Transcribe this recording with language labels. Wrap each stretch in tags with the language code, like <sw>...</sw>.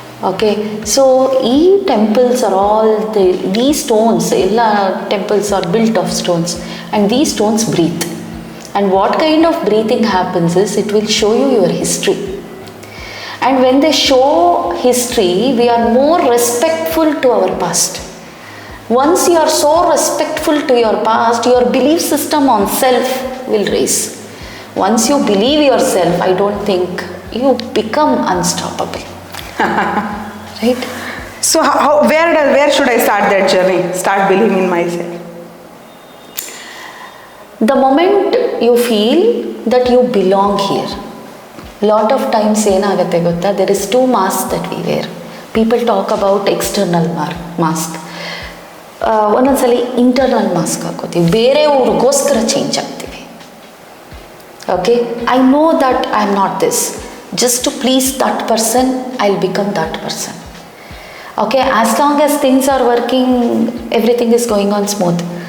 <en>Okay, so ಈ temples are all the stones, ಎಲ್ಲ temples are built of stones, and the stones breathe. And what kind of breathing happens is, it will show you your history. And when they show history, we are more respectful to our past. Once you are so respectful to your past, your belief system on self will raise. Once you believe yourself, I don't think you become unstoppable. Right? So where should I start that journey? Start believing in myself. The moment you feel that you belong here. Lot of times</en> <kn>ಏನಾಗುತ್ತೆ ಗೊತ್ತಾ,</kn> <en>there is 2 masks that we wear. People talk about external mask.</en> <kn>ಒಂದೊಂದ್ಸಲಿ internal mask ಹಾಕೋತೀವಿ, ಬೇರೆಯವ್ರಿಗೋಸ್ಕರ change ಆಗ್ತೀವಿ.</kn> <en>Okay, I know that I am not this, just to please that person I will become that person. Okay, as long as things are working, everything is going on smooth.</en>